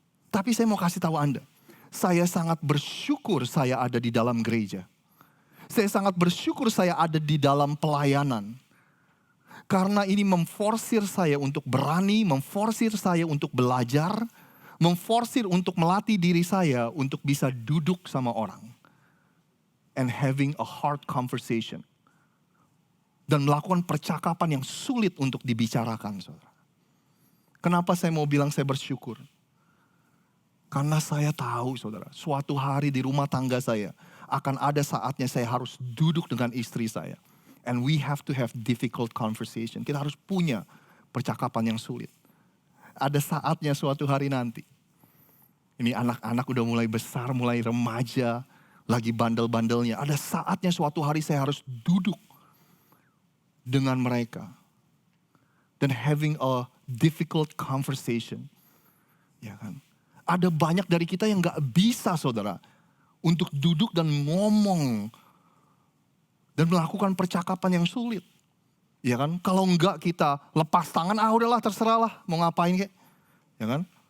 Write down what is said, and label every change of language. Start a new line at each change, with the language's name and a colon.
Indonesian: Tapi saya mau kasih tahu Anda. Saya sangat bersyukur saya ada di dalam gereja. Saya sangat bersyukur saya ada di dalam pelayanan. Karena ini memforsir saya untuk berani, memforsir saya untuk belajar, memforsir untuk melatih diri saya untuk bisa duduk sama orang.
English: And having a hard conversation.
Indonesian: Dan melakukan percakapan yang sulit untuk dibicarakan, saudara. Kenapa saya mau bilang saya bersyukur? Karena saya tahu, saudara, suatu hari di rumah tangga saya akan ada saatnya saya harus duduk dengan istri saya.
English: And we have to have difficult conversation.
Indonesian: Kita harus punya percakapan yang sulit. Ada saatnya suatu hari nanti. Ini anak-anak udah mulai besar, mulai remaja, lagi bandel-bandelnya. Ada saatnya suatu hari saya harus duduk dengan mereka. Dan
English: having a difficult conversation.
Indonesian: Ya kan? Ada banyak dari kita yang gak bisa, saudara, untuk duduk dan ngomong dan melakukan percakapan yang sulit. Ya kan? Kalau enggak kita lepas tangan, udahlah terserahlah mau ngapain kek. Ya kan?